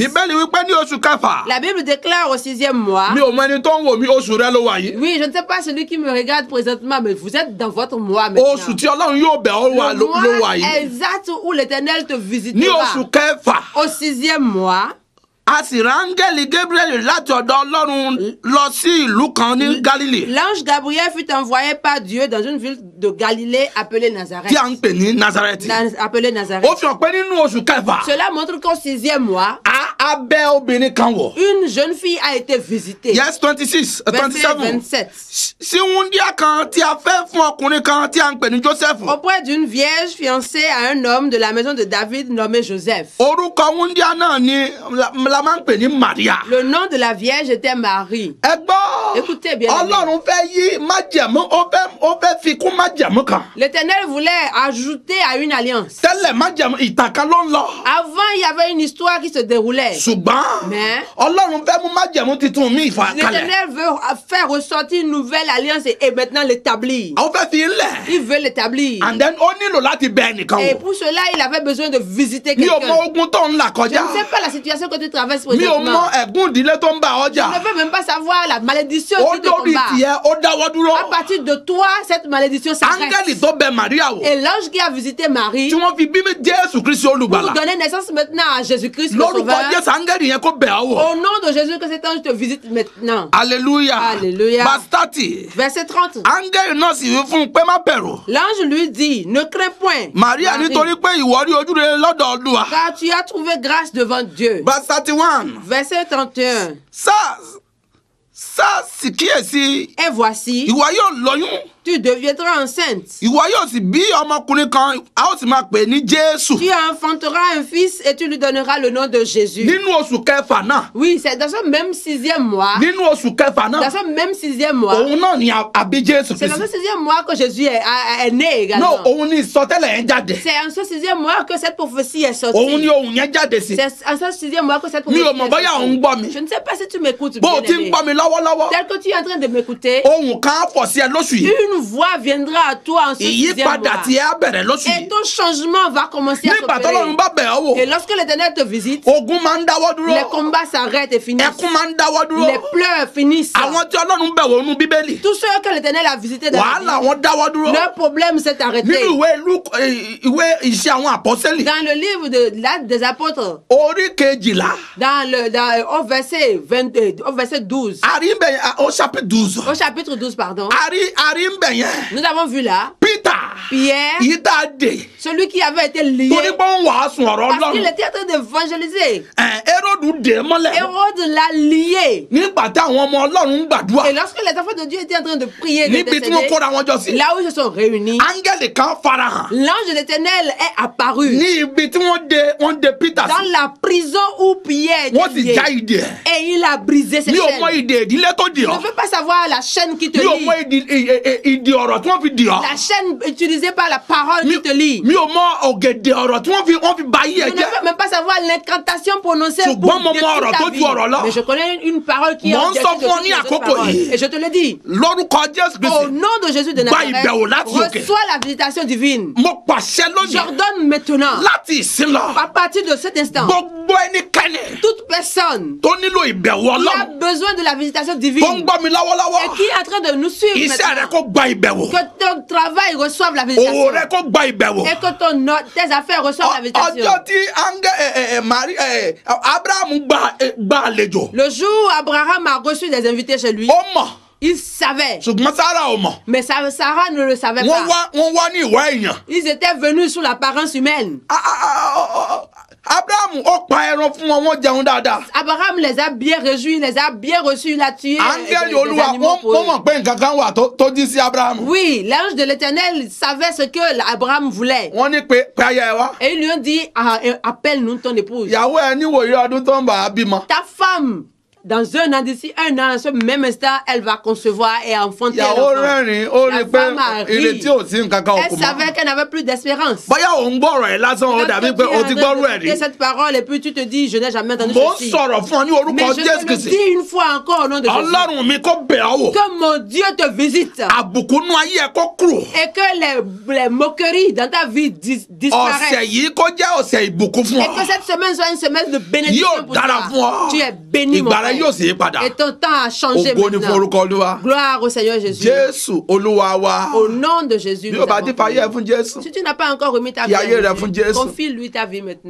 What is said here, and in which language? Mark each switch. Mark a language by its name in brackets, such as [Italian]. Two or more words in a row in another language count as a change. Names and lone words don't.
[Yoruba] bíbélì wípé ní oṣù kẹfà. [French] La Bible déclare au 6e mois. [Yoruba] mi ò mọ ẹni tó ń wò mí oṣù rẹ ló wà yìí. [French] Oui, je ne sais pas celui qui me regarde présentement, mais vous êtes dans votre mois maintenant. [Yoruba] oṣù tí ọlọ́run yóò bẹ̀ ọ́ wà [French] Le [Yoruba] ló [French] mois [Yoruba] wà yìí. [French] exact où l'Éternel te [Yoruba] ní [French] visitera. [Yoruba] oṣù kẹfà. [French] Au 6e mois, [Yoruba] a sì rán áńgẹ́lì Gabriel láti ọ̀dọ̀ Ọlọ́run lọ sí ìlú kan ní Galilée. [French] L'ange Gabriel fut envoyé par Dieu dans une ville de Galilée appelée Nazareth. [Yoruba] Tí a ń pè ní Nazareth. [French] Appelée Nazareth. [Yoruba] Ó fi hàn pé nínú oṣù kẹfà. [French] Cela montre qu'au 6e mois, [Yoruba] a bẹ̀ obìnrin kan wò. [French] une jeune fille a été visitée. [English] Yes, 26, 27. 27. [Yoruba] Sí wúndíá kan tí a fẹ́ fún ọkùnrin kan tí a ń pè ní Joseph. [French] Auprès d'une vierge fiancée à un homme de la maison de David nommé Joseph. [Yoruba] Orúkọ wúndíá náà ni la máa ń pè ní Maria. [French] Le nom de la vierge était Marie. [Yoruba] Ẹ gbọ́, [French] Écoutez bien. [Yoruba] Ọlọ́run fẹ́ yí májẹ̀mú, ó fẹ́ fi kún májẹ̀mú kan. [French] L'Éternel voulait ajouter à une alliance. [Yoruba] Tẹ́lẹ̀ májẹ̀mú ìtàn kan ló ń lọ. [French] Avant, il y avait une histoire qui se déroulait. [Yoruba] Ṣùgbọ́n [French] Mais [Yoruba] Ọlọ́run fẹ́ mú májẹ̀mú titun míì fà kalẹ̀. [French] l'Éternel veut faire ressortir une nouvelle alliance et maintenant l'établir. [Yoruba] Àwọn fẹ́ fi ń lẹ̀. [French] Il veut l'établir. [English] And then [Yoruba] ó nílò láti bẹ̀ ẹnìkan [French] Et [Yoruba] wò. [French] pour cela, il avait besoin de visiter [Yoruba] Mi ò [French] quelqu'un. [Yoruba] mọ ogun tó ń là [French] Je [Yoruba] kọjá. [French] ne sais pas la situation que tu traverses [Yoruba] Mi ò [French] présentement. [Yoruba] mọ ẹ̀gún ìdílé tó ń bá [French] Je [Yoruba] ọjà. [French] ne veux même pas savoir la malédiction [Yoruba] Ó [French] qui te [Yoruba] lórí [French] combat. [Yoruba] tiẹ̀, ó dáwọ́ dúró. [French] À partir de toi, cette malédiction s'arrête. [Yoruba] Áńgẹ́lì tó bẹ̀ Màríà wò. [French] Et l'ange qui a visité Marie [Yoruba] Tí wọ́n fi bí Jésù Kristi [French] pour [Yoruba] olùgbàlà. [French] donner naissance maintenant à Jésus-Christ le [Yoruba] Lórúkọ [French] Sauveur. [Yoruba] Jésù áńgẹ́lì yẹn kó bẹ̀ ọ́ wò. [French] Au nom de Jésus, que cet ange te visite maintenant. Alléluia. Alléluia. [English] Verse 30. [French] Verset 30. [Yoruba] Áńgẹ́lì náà sì wí fún un pé má bẹ̀rù. [French] L'ange lui dit, ne crains point, Màríà Marie, [Yoruba] nítorí pé ìwọ rí ojú rere lọ́dọ̀ Olúwa. [French] car tu as trouvé grâce devant Dieu. [English] Verse 31. [French] Verset 31. [Yoruba] Sá sì kíyèsí. [French] Et voici, [Yoruba] Ìwọ yóò lóyún. [French] tu deviendras enceinte. [Yoruba] Ìwọ yóò sì bí ọmọkùnrin kan, a ó sì máa pè ní Jésù. [French] Tu enfanteras un fils et tu lui donneras le nom de Jésus. [Yoruba] Nínú oṣù kẹfà náà. [French] Oui, c'est dans ce même 6e mois. [Yoruba] Nínú oṣù kẹfà [French] Dans [Yoruba] náà. [French] ce même 6e mois. [Yoruba] Òun náà ni àbí Jésù [French] C'est dans ce Kristi. 6e mois que Jésus est né No, également. [Yoruba] òun ni ìsọtẹ́lẹ̀ yẹn jáde. [French] C'est en ce 6e mois que cette prophétie est sortie. [Yoruba] Òun ni ohun yẹn jáde sí. [French] C'est en ce 6e mois que cette [Yoruba] Mi [French] prophétie [Yoruba] ò mọ̀ bóyá òun [French] est [Yoruba] gbọ́ [French] sortie. [Yoruba] mi. [French] Je ne sais pas si tu m'écoutes [Yoruba] Bó o ti ń [French] bien-aimé. [Yoruba] gbọ́ mi lọ́wọ́lọ́wọ́. [French] Tel que tu es en train de m'écouter, [Yoruba] Ohun kan á fọ̀ sí ẹ lóṣù yìí. [French] une voix viendra à toi en ce 6e [Yoruba] Ìyípadà [French] mois. [Yoruba] tí ẹ á bẹ̀rẹ̀ lóṣù [French] Et [Yoruba] yìí. [French] ton changement va commencer à [Yoruba] Nígbà tọ́lọ́run [French] s'opérer. [Yoruba] bá bẹ̀ ọ́ wò. [French] Et lorsque l'Éternel te visite, [Yoruba] Ogun máa ń dáwọ́ dúró. [French] les combats s'arrêtent et finissent. [Yoruba] Ẹkún máa ń dáwọ́ dúró. [French] Les pleurs finissent. [Yoruba] Àwọn tí Ọlọ́run bẹ̀ wò nínú Bíbélì. [French] Tous ceux que l'Éternel a visités dans [Yoruba] Wàhálà [French] la vie, [Yoruba] wọn dáwọ́ dúró. [French] leur problème s'est arrêté. [Yoruba] Nínú ìwé ìṣe àwọn àpọ́sẹ́lì. [French] Dans le livre de l'Acte des Apôtres, [Yoruba] Orí kejìlá. [French] au verset 12, [Yoruba] A rí ń bẹ̀ yẹn, [French] au chapitre 12. au chapitre 12, pardon, [Yoruba] A rí ń bẹ̀ yẹn. [French] nous avons vu là Peter. Pierre, [Yoruba] Yìí tá a dè. [French] celui qui avait été lié [Yoruba] Torí pé ó ń wàásù ọ̀rọ̀ [French] parce qu'il [Yoruba] Ọlọ́run. [French] était en train d'évangéliser. [Yoruba] Hérodù dè é mọ́lẹ̀. [French] Hérode l'a lié. [Yoruba] Nígbà tí àwọn ọmọ Ọlọ́run ń gbàdúrà. [French] Et lorsque les enfants de Dieu étaient en train de prier, [Yoruba] Níbi tí wọ́n [French] d'intercéder, [Yoruba] kóra wọn jọ sí. [French] là où ils se sont réunis, [Yoruba] Áńgẹ́lì kan farahàn. [French] l'ange de l'Éternel est apparu [Yoruba] Ní ibi tí wọ́n dè Peter [French] dans [Yoruba] sí. [French] la prison où Pierre [Yoruba] Wọ́n [French] était [Yoruba] sì [French] lié. [Yoruba] já ìdè ẹ̀. [French] Et il a brisé ses [Yoruba] Mi ò [French] chaînes. [Yoruba] mọ ìdè ìdílé tó dì [French] Je [Yoruba] ọ́. [French] ne veux pas savoir la chaîne qui te [Yoruba] Mi ò [French] lie. [Yoruba] mọ ìdè ọ̀rọ̀ tí wọ́n fi dì ọ́. [French] La chaîne utilisée par la parole qui te lie. [Yoruba] Mi ò mọ ògèdè ọ̀rọ̀ tí wọ́n fi ba ayé [French] Je [Yoruba] ẹ [French] ne veux [Yoruba] jẹ́. [French] même pas savoir l'incantation prononcée pour [Yoruba] Ṣùgbọ́n mo mọ [French] détruire [Yoruba] ọ̀rọ̀ ta tó [French] vie. [Yoruba] ju ọ̀rọ̀ lọ. [French] Mais je connais une parole qui est [Yoruba] Mo ń [French] au-dessus [Yoruba] sọ [French] de [Yoruba] fún ọ [French] toutes [Yoruba] ní [French] les autres [Yoruba] àkókò [French] paroles. [Yoruba] yìí. [French] Et je te le dis. [Yoruba] Lórúkọ Jésù [French] Au Kristi. nom de Jésus de [Yoruba] Gba Nazareth, ìbẹ̀wò láti òkè. [French] reçois la visitation divine. [Yoruba] Mo pàṣẹ lónìí. [French] J'ordonne maintenant, [Yoruba] Láti ìsìn lọ. [French] à partir de cet instant, [Yoruba] Gbogbo ẹnikẹ́ni [French] toute personne [Yoruba] tó nílò ìbẹ̀wò [French] qui a [Yoruba] Ọlọ́run. [French] besoin de la visitation [Yoruba] Tó ń [French] divine [Yoruba] gbọ́ mi [French] et [Yoruba] lọ́wọ́lọ́wọ́. [French] qui est en train de nous suivre [Yoruba] Iṣẹ́ rẹ [French] maintenant, [Yoruba] kó gba ìbẹ̀wò. [French] que ton travail reçoive la [Yoruba] Òwò [French] visitation [Yoruba] rẹ kó gba ìbẹ̀wò. [French] et que tes affaires reçoivent la visitation. [Yoruba] Ọjọ́ tí Abraham gba àlejò. [French] Le jour où Abraham a reçu des invités chez lui, [Yoruba] Ó mọ̀. [French] il savait, [Yoruba] Ṣùgbọ́n Sára ò mọ̀. [French] mais Sarah ne le savait [Yoruba] Wọ́n [French] pas. [Yoruba] wá ní ìwà èèyàn. [French] Ils étaient venus sous l'apparence humaine. [Yoruba] Abraham ó pa ẹran fún wọn, wọ́n jẹun dáadáa. [French] Abraham les a bien réjouis, les a bien reçus, il a tué [Yoruba] Áńgẹ́lì [French] des [Yoruba] Olúwa [French] animaux pour [Yoruba] wọ́n [French] eux. [Yoruba] mọ̀ pé nǹkan kan wà tó jí sí Abraham. [French] Oui, l'ange de l'Éternel savait ce que Abraham voulait. [Yoruba] Wọ́n ní pé aya ẹ wá. [French] Et ils lui ont dit, appelle-nous ton épouse. [Yoruba] Ìyàwó ẹ níwòye ọdún tó ń bà á bímọ. [French] Ta femme, dans un an d'ici un an, à ce même instant, elle va concevoir et enfanter un [Yoruba] Ìyàwó [French] enfant. [Yoruba] rẹ́rìn-ín ó rí [French] La [Yoruba] pé [French] femme a ri. [Yoruba] ìrètí ò sí nǹkan kan [French] Elle [Yoruba] òkú mọ́. [French] savait qu'elle n'avait plus d'espérance. [Yoruba] Bóyá òun gbọ́rọ̀ ẹ̀ lásán ó dàbí pé o ti gbọ́rọ̀ ẹ̀ rí. [French] Cette parole et puis tu te dis, je n'ai jamais entendu [Yoruba] Mo ń [French] ceci. [Yoruba] sọ̀rọ̀ fún ọ ní [French] Mais [Yoruba] orúkọ [French] je Jésù te le Kristi. dis une fois encore au nom de Jésus. [Yoruba] Ọlọ́run mi kó bẹ̀ ọ́ wò. [French] Que mon Dieu te visite. [Yoruba] Àbùkù nú ayé ẹ kó kúrò. [French] Et que les moqueries dans ta vie [Yoruba] Ọ̀sẹ̀ [French] disparaissent. [Yoruba] yìí kó jẹ́ ọ̀sẹ̀ ìbùkún fún [French] Et [Yoruba] ọ. [French] que cette semaine soit une semaine de bénédiction [Yoruba] Yóò [French] pour [Yoruba] dára fún [French] toi. [Yoruba] ọ. [French] Tu es béni, mon [Yoruba] Ìgbà rẹ [French] frère. [Yoruba] yóò sì yí padà. [French] Et ton temps a changé [Yoruba] Ògo ni fún [French] maintenant. [Yoruba] orúkọ Olúwa. [French] Gloire au Seigneur Jésus. [Yoruba] Jésù Olúwa wa. [French] Au nom de Jésus, [Yoruba] Bí [French] nous [Yoruba] o bá [French] avons [Yoruba] ti fayé ẹ [French] prié. [Yoruba] fún Jésù, [French] Si tu n'as pas encore remis ta vie [Yoruba] Fi [French] à [Yoruba] ayé rẹ fún [French] Jésus, [Yoruba] Jésù. [French] confie-lui ta vie maintenant.